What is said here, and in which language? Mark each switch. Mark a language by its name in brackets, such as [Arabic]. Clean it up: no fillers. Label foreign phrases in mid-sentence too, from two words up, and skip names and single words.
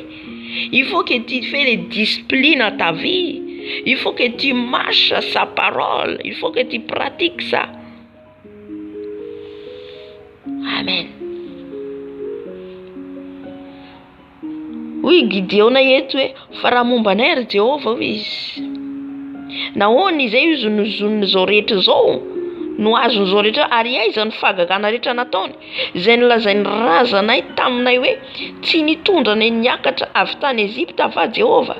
[French] Il faut que tu fasses les disciplines à ta vie. Il faut que tu marches à sa parole. Il faut que tu pratiques ça. Amen. Oui, [Malagasy] Gideona yetu fa raha momba anay ry Jéhovah izy. Nahoana izay izy nozon'izao rehetra zao, no azon'izao rehetra ary aiza ny fahagagana rehetra nataony, izay nolazainy razanay taminay hoe tsy nitondra nay niakatra avy tany Ezipta fa Jéhovah.